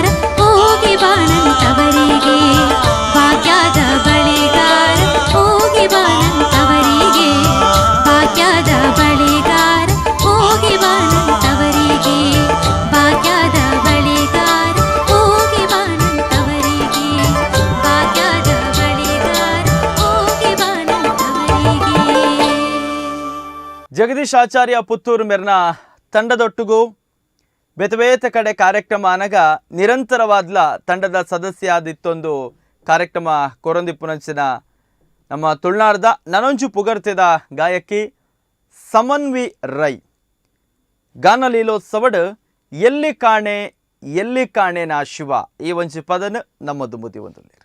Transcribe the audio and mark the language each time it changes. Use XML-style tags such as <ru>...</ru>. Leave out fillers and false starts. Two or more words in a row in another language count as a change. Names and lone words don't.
<kn>ಹೋಗಿ ಬಾನಂತವರಿಗೆ ಭಾಗ್ಯದ ಬಳಿಗಾರ ಹೋಗಿ ಬಾನಂತವರಿಗೆ ಭಾಗ್ಯದ ಬಳಿಗಾರ ಹೋಗಿ ಬಾನಂತವರಿಗೆ ಭಾಗ್ಯದ ಬಳಿಗಾರ ಹೋಗಿ ಬಾನಂತವರಿಗೆ ಭಾಗ್ಯದ ಬಳಿಗಾರ ಹೋಗಿ ಬಾನಂತವರಿಗೆ.</kn> <tcy>ಜಗದೀಶ್ ಆಚಾರ್ಯ ಪುತ್ತೂರು ಮೆರ್ನ ತಂಡದೊಟ್ಟಿಗೂ ಬೇತೆ ಕಡೆ ಕಾರ್ಯಕ್ರಮ ಅನಗ ನಿರಂತರವಾದ್ಲ ತಂಡದ ಸದಸ್ಯ ಆದಿತ್ತೊಂದು ಕಾರ್ಯಕ್ರಮ ಕೊರೊಂದಿಪ್ಪುನಂಚಿನ ನಮ್ಮ ತುಳುನಾಡದ ನನೊಂಚು ಪುಗರ್ತಿದ ಗಾಯಕಿ ಸಮನ್ವಿ ರೈ ಗಾನ ಲೀಲೋತ್ಸವಡ್ ಎಲ್ಲಿ ಕಾಣೆ ನಾ ಶಿವ ಈ ಒಂಚಿ ಪದನ ನಮ್ಮದು ಮುದಿ ಒಂದು</tcy>